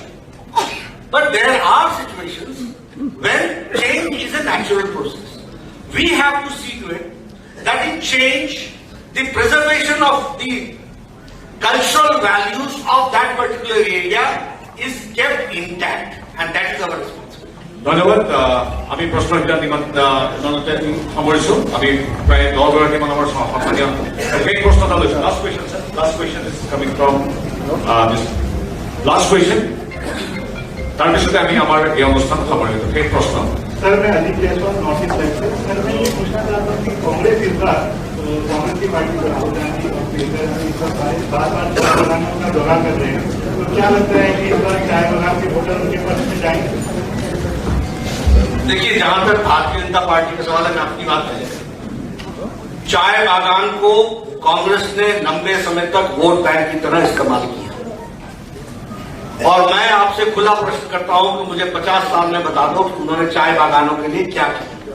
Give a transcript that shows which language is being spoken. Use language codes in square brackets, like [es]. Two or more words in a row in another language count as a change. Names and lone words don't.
[en] But there are situations when change is a natural process. We have to see to it that in change, the preservation of the cultural values of that particular area is kept intact, and that is our responsibility. [as] ধন্যবাদ। আমি প্ৰশ্নকেইটা ইমানতে সামৰিছো। আমি প্ৰায় 10 গৰাকীমান আমাৰ সন্মানীয় সেই প্ৰশ্ন এটা লৈছো। [en] last question is coming from last question. [as] তাৰপিছতে আমি আমাৰ এই অনুষ্ঠান সামৰিলো। সেই প্ৰশ্ন [hi] सर, मैं अनिल जायसवाल नॉर्थ ईस्ट लाइन से। सर, मैं ये पूछना चाहता हूँ कि कांग्रेस इस बार तो कांग्रेस की पार्टी को राहुल गांधी और प्रियंका गांधी सब बार बार चाय बगानों का दौरा कर रहे हैं, तो क्या लगता है कि इस बार चाय बगान के वोटर उनके पक्ष में जाएंगे? देखिए, जहां तक भारतीय जनता पार्टी का सवाल है, मैं अपनी बात करें, चाय बागान को कांग्रेस ने लंबे समय तक [en] vote bank [hi] की तरह इस्तेमाल किया, और मैं आपसे खुला प्रश्न करता हूं कि मुझे 50 साल में बता दो कि उन्होंने चाय बागानों के लिए क्या किया।